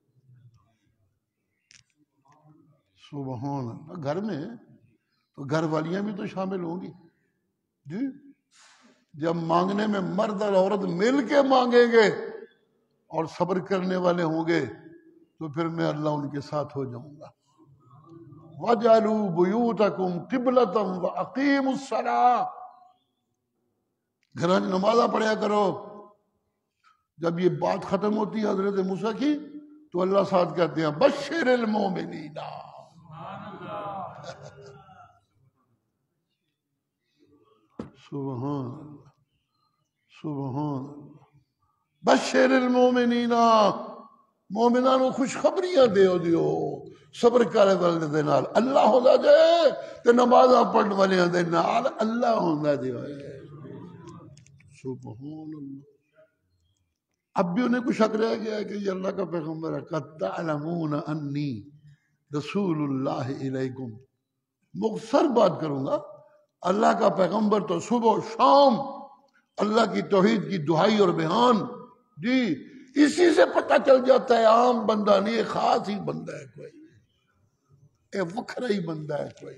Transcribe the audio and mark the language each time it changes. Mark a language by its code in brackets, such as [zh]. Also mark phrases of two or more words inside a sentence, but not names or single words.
[ar] سبحان اللہ. [ur] گھر میں تو گھر والیاں بھی تو شامل ہوں گی. جی جب مانگنے میں مرد اور عورت مل کے مانگیں گے اور صبر کرنے والے ہوں گے تو پھر میں اللہ ان کے ساتھ ہو جاؤں گا. [ar] وَاجْعَلُوا بُيُوتَكُمْ قِبْلَةً وَأَقِيمُوا الصَّلَاةَ، [pa] گھراں نمازاں پڑھیا کرو. [ur] جب یہ بات ختم ہوتی ہے حضرت موسیٰ کی تو اللہ ساتھ کہتے ہیں [ar] بشر المومنین. سبحان اللہ سبحان اللہ. بشر المومنین، [pa] مومنان کو خوشخبریاں دیو صبر کرے والے دے نال اللہ ہوندا جے تے نمازاں پڑھن والے دے نال اللہ ہوندا جے. [ar] سبحان اللہ. [ur] اب بھی انہیں کچھ شک رہ گیا ہے کہ یہ اللہ کا پیغمبر ہے. [ar] قد تعلمون انی رسول اللہ علیکم. [ur] مختصر بات کروں گا، اللہ کا پیغمبر تو صبح و شام اللہ کی توحید کی دہائی اور بیان، جی اسی سے پتہ چل جاتا ہے عام بندہ نہیں، ایک خاص ہی بندہ ہے، کوئی ایک وکھرا ہی بندہ ہے کوئی.